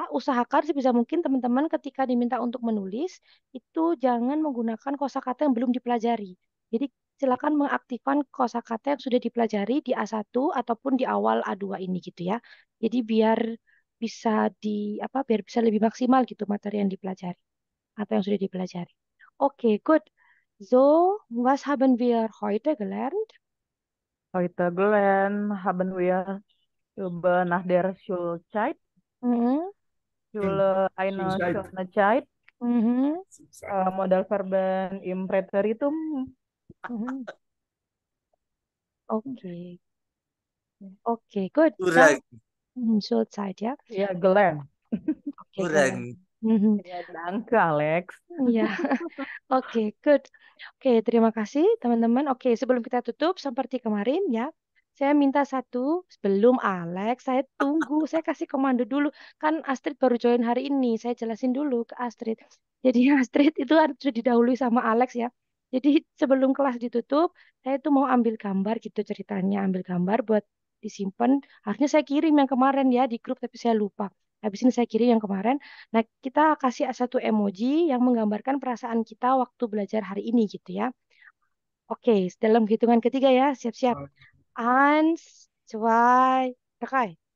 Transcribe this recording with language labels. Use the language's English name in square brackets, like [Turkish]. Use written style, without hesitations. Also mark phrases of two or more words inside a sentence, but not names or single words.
[Indonesian] usahakan sebisa mungkin teman-teman ketika diminta untuk menulis, itu jangan menggunakan kosakata yang belum dipelajari. Jadi silakan mengaktifkan kosakata yang sudah dipelajari di A1 ataupun di awal A2 ini gitu ya. Jadi biar bisa biar bisa lebih maksimal gitu materi yang dipelajari atau yang sudah dipelajari. Oke, good. [German] So, was haben wir heute gelernt? Heute gelernt haben wir über nach der Schulzeit, Mhm. Schule eine Suicide. schöne Zeit, Mhm. Modalverben im Präteritum. [Indonesian] Mhm. Oke, oke, good. Kurang, [German] Schulzeit ya. Ja, gelernt. [Indonesian] Oke, kalian. kurang. Mhm. [German] Ja, danke, Alex. [Indonesian] Iya, oke, good. Oke, terima kasih teman-teman. Oke, sebelum kita tutup seperti kemarin ya, saya minta satu sebelum Alex, saya tunggu, saya kasih komando dulu. Kan Astrid baru join hari ini, saya jelasin dulu ke Astrid. Jadi Astrid itu sudah didahului sama Alex ya. Jadi sebelum kelas ditutup, saya tuh mau ambil gambar gitu ceritanya, ambil gambar buat disimpan. Harusnya saya kirim yang kemarin ya di grup, tapi saya lupa. Habis ini saya kirim yang kemarin. Nah, kita kasih satu emoji yang menggambarkan perasaan kita waktu belajar hari ini gitu ya. Oke, dalam hitungan ketiga ya, siap-siap. [German] Eins, zwei, drei.